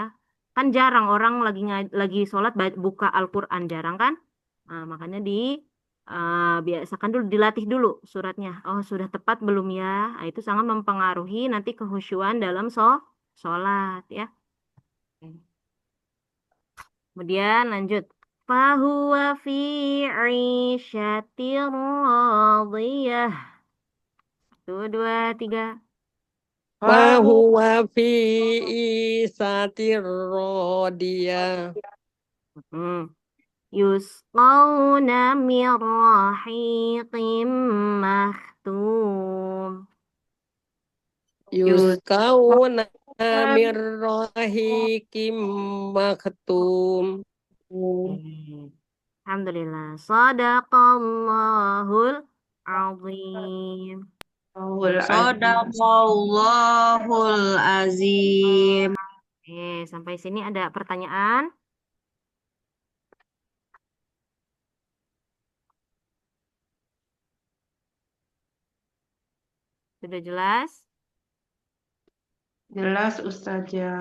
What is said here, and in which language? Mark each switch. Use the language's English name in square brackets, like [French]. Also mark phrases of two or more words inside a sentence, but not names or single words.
[Indonesian] Kan jarang orang lagi sholat buka Al-Quran, jarang kan. Nah, makanya biasakan dulu, dilatih dulu suratnya, oh sudah tepat belum ya. Nah, itu sangat mempengaruhi nanti kehusyuan dalam sholat ya. Kemudian lanjut, [Arabic] فهو في عيشة راضية. [Indonesian] Satu, dua, tiga. [Arabic] فهو في عيشة راضية. Hmm. يسقون من رحيق مختوم. يسقون من رحيق مختوم. الحمد لله. صدق الله العظيم. صدق الله العظيم. [Indonesian] Sampai sini ada pertanyaan? Sudah jelas? Jelas Ustazah.